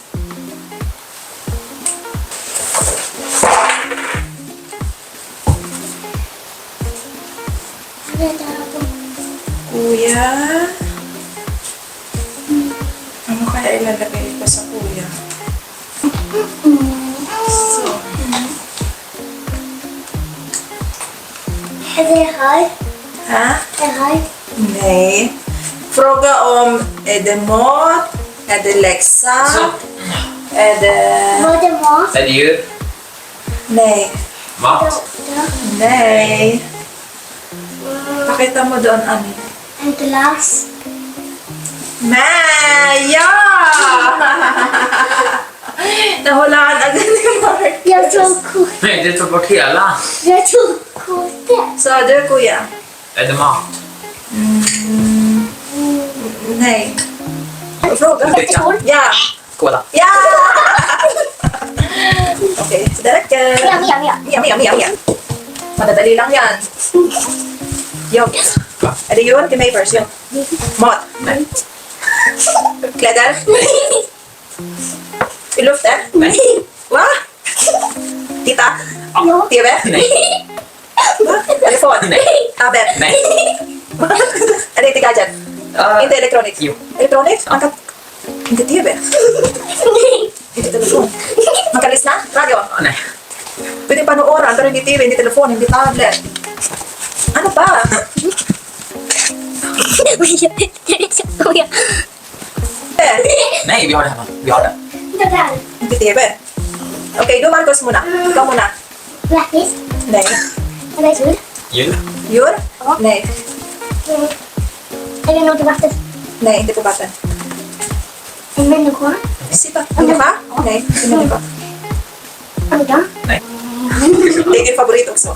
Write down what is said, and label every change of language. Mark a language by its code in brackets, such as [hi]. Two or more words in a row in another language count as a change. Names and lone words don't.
[tl] Kuya. Ano kaya ilalagay ko sa kuya? So. [sv] Är det här? Ha? Det här? Nej. Fråga om är det mat? Är det läxa? Är det... Var det mat? Är det djur? Nej. Mat? Ja. Nej. [tl] Pakita mo doon, Ani. [sv] En glass. [tl] Maya! Nahulaan agad ni Mark. [sv] Jag tog kort. Nej, du tog bort hela. Jag tog kortet. Sa du, kuya? Är det mat? Nej. Fråga. Dricka. Ja. Cola. Ja! Okay, så det räcker. Mia. [tl] Madadali lang yan. [sv] Yogi. Är det yun? Till mig first, yun. Mat. Nej. Kläder. I luften. Nej. Va? Titta. Ja. TV. Nej. Va? Telefon. Nej. Tablet. Nej. Är det inte gadget? Inte elektronik? Jo. Elektronik? Man kan... Inte TV. Inte telefon. Man kan lyssna? Radio? Nej. [tl] Pwede panooran, pero hindi TV, hindi telefon, hindi tablet. Ano pa? [sv] Nej, vi har det hemma. Vi har det. Det där. [tl] Hindi TV. Okay, do Marcos muna. Ikaw muna. [sv] Blackis. Nej. Är det jul? Jul. Djur? Nej. Är det något vatten? Nej, inte på vatten. En människa? Sitta. Människa? Nej, inte människa. Anda? Nej. Det är din favorit också.